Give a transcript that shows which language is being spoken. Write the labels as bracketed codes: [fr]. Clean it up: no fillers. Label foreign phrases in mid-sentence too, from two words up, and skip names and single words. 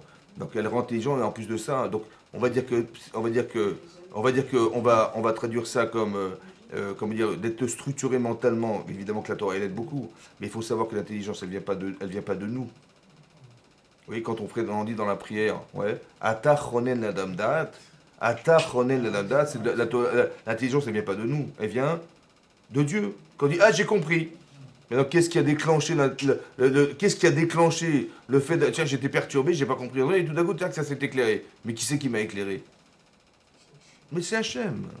[fr] Donc, elle rend intelligent, et en plus de ça, donc, on va traduire ça comme, comment dire, d'être structuré mentalement. Évidemment que la Torah, elle aide beaucoup. Mais il faut savoir que l'intelligence, elle vient pas de nous. Oui, quand on dit dans la prière, ouais, [he] אתה חונן לאדם דעת, אתה חונן לאדם דעת, [fr] l'intelligence, elle vient pas de nous, elle vient de Dieu. Quand on dit, ah, j'ai compris. Mais donc, qu'est-ce qui a déclenché le fait de, tiens, j'étais perturbé, j'ai pas compris, et tout d'un coup, tiens, que ça s'est éclairé. Mais qui c'est qui m'a éclairé? Mais c'est Hachem.